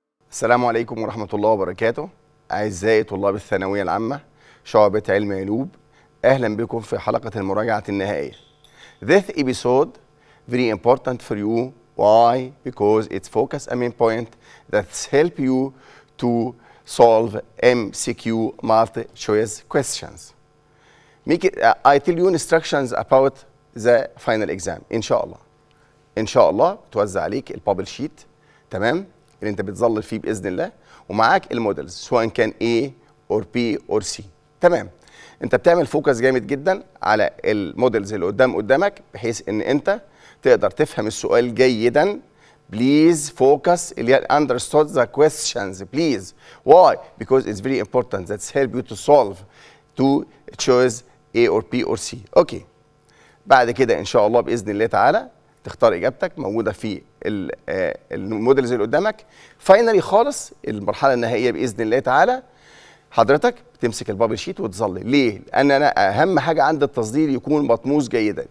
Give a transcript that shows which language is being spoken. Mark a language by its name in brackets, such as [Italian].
[Arabic] السلام عليكم ورحمة الله وبركاته. أعزائي طلاب الثانوية العامة شعبة علم علوم، أهلا بكم في حلقة المراجعة النهائية. [English] This episode very important for you. Why? Because it focus a main point that help you to solve MCQ multi-choice questions. I tell you instructions about the final exam. [Arabic] إن شاء الله. إن شاء الله توزع عليك البابل شيت، تمام؟ اللي أنت بتظلل فيه بإذن الله، ومعاك المودلز سواء كان [English] A or B or C. [Arabic] تمام. أنت بتعمل فوكس جامد جدا على المودلز اللي قدامك بحيث إن أنت تقدر تفهم السؤال جيدا. [English] Please focus [Arabic] اللي [English] understood the questions please. Why? Because it's very important. That's help you to solve to choose A or B or C. Okay. [Arabic] بعد كده ان شاء الله باذن الله تعالى تختار اجابتك موجوده في المودلز اللي قدامك. فاينلي خالص المرحله النهائيه باذن الله تعالى حضرتك بتمسك البابل شيت وتظلل. ليه؟ لان انا اهم حاجه عند التصدير يكون مطموس جيدا.